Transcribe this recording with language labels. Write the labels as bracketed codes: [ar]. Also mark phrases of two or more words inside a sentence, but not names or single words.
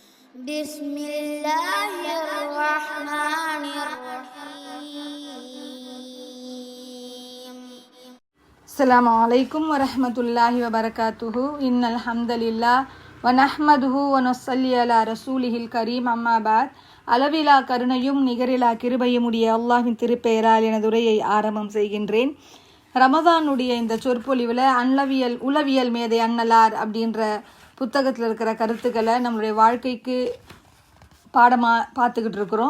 [ar] بسم الله الرحمن الرحيم. السلام عليكم ورحمة الله وبركاته. إن الحمد لله ونحمده ونصلي على رسوله الكريم. أما بعد. [ta] அளவிலா கருணையும் நிகரிலா கிருபையுமுடைய அல்லாஹ்வின் திருப்பெயரால் எனது உரையை ஆரம்பம் செய்கின்றேன். ரமதானுடைய இந்த சொற்பொழிவில் உளவியல் மேதை அன்னலார் அப்படின்ற புத்தகத்தில் இருக்கிற கருத்துக்களை நம்மளுடைய வாழ்க்கைக்கு பாடமாக பார்த்துக்கிட்டு இருக்கிறோம்.